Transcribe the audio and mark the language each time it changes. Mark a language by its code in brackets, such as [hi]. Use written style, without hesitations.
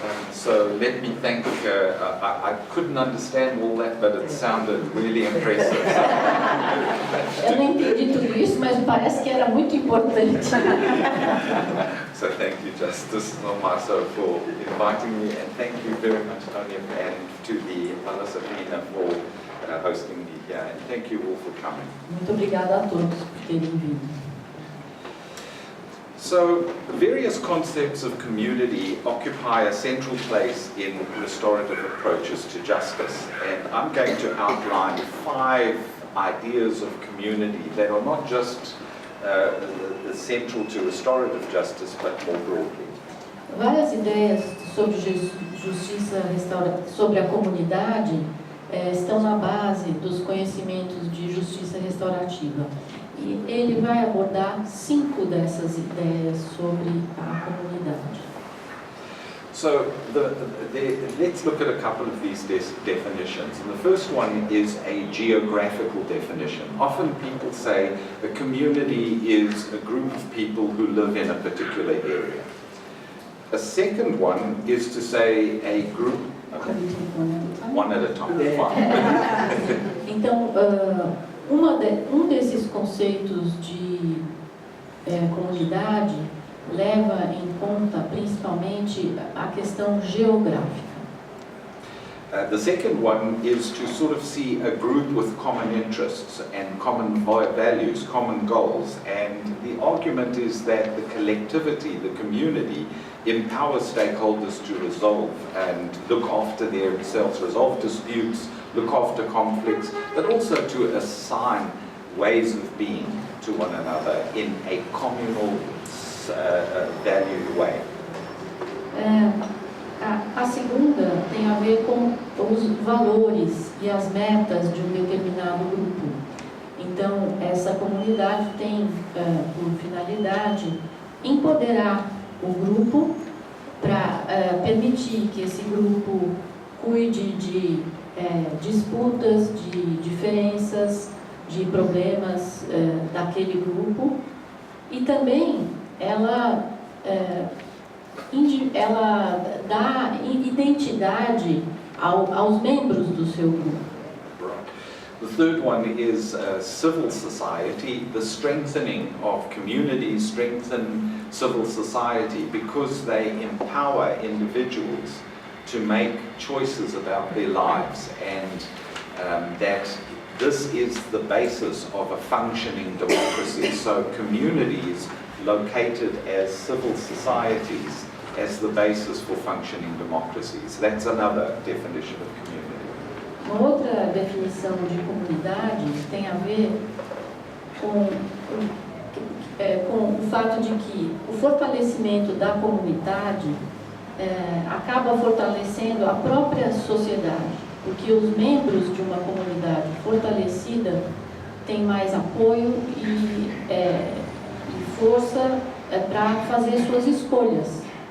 [en] So let me thank, I couldn't understand all that, but it sounded really impressive. [pt] Eu não entendi tudo isso, mas parece que era muito importante. [en] So thank you, Justice Restaurativa, for inviting me, and thank you very much, Tony, and to the Palas Atena for hosting me here, and thank you all for coming. [pt] Muito obrigada a todos por terem vindo. [en] So, various concepts of community occupy a central place in restorative approaches to justice, and I'm going to outline 5 ideas of community that are not just central to restorative justice, but more broadly. [pt] Várias ideias sobre justiça restaurativa, sobre a comunidade, estão na base dos conhecimentos de justiça restaurativa. E ele vai abordar 5 dessas ideias sobre a comunidade. [en] So, let's look at a couple of these definitions. And the first one is a geographical definition. Often people say a community is a group of people who live in a particular area. A second one is to say a group... Okay. One at a time. [pt] Então, desses conceitos de comunidade leva em conta principalmente a questão geográfica. [en] The second one is to sort of see a group with common interests and common values, common goals, and the argument is that the collectivity, the community, empowers stakeholders to resolve and look after themselves, resolve disputes, look after conflicts, but also to assign ways of being to one another in a communal, valued way. [pt] A segunda tem a ver com os valores e as metas de um determinado grupo. Então, essa comunidade tem por finalidade empoderar o grupo para permitir que esse grupo cuide de disputas, de diferenças, de problemas daquele grupo, e também ela ela dá identidade aos membros do seu grupo. [en] Right. The third one is civil society, the strengthening of communities, strengthen civil society because they empower individuals to make choices about their lives, and that this is the basis of a functioning democracy. So communities located as civil societies as the basis for functioning democracies. That's another definition of community. [pt] Uma outra definição de comunidade tem a ver com o fato de que o fortalecimento da comunidade acaba fortalecendo a própria sociedade, porque os membros de uma comunidade fortalecida têm mais apoio e força para fazer suas escolhas.